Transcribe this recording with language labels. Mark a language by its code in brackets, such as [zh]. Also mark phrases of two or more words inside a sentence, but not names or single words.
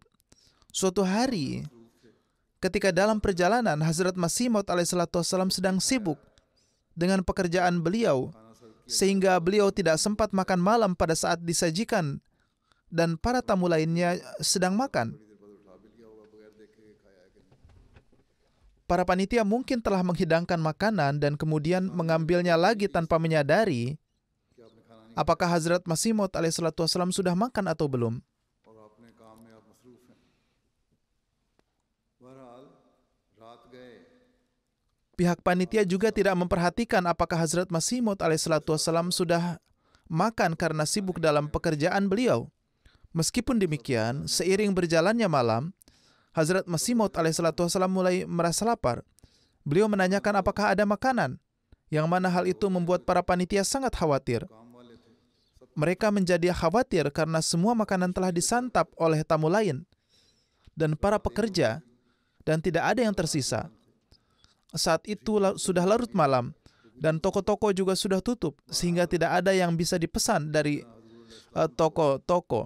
[id] Suatu hari, ketika dalam perjalanan, Hazrat Masih Maud [ar] عليه الصلاة والسلام [id] sedang sibuk dengan pekerjaan beliau, sehingga beliau tidak sempat makan malam pada saat disajikan dan para tamu lainnya sedang makan. Para panitia mungkin telah menghidangkan makanan dan kemudian mengambilnya lagi tanpa menyadari apakah Hazrat Masih Maud [ar] عليه الصلاة والسلام [id] sudah makan atau belum. [ur] اور اپنے کام میں آپ مصروف ہیں بہرحال رات گئے [id] Pihak panitia juga tidak memperhatikan apakah Hazrat Masih Maud [ar] عليه الصلاة والسلام [id] sudah makan karena sibuk dalam pekerjaan beliau. Meskipun demikian, seiring berjalannya malam, Hazrat Masih Maud [ar] عليه الصلاة والسلام [id] mulai merasa lapar. Beliau menanyakan apakah ada makanan, yang mana hal itu membuat para panitia sangat khawatir. [ur] کام والے تھے سب [id] Mereka menjadi khawatir karena semua makanan telah disantap oleh tamu lain dan para pekerja, dan tidak ada yang tersisa. Saat itu sudah larut malam, dan toko-toko juga sudah tutup, sehingga tidak ada yang bisa dipesan dari toko-toko.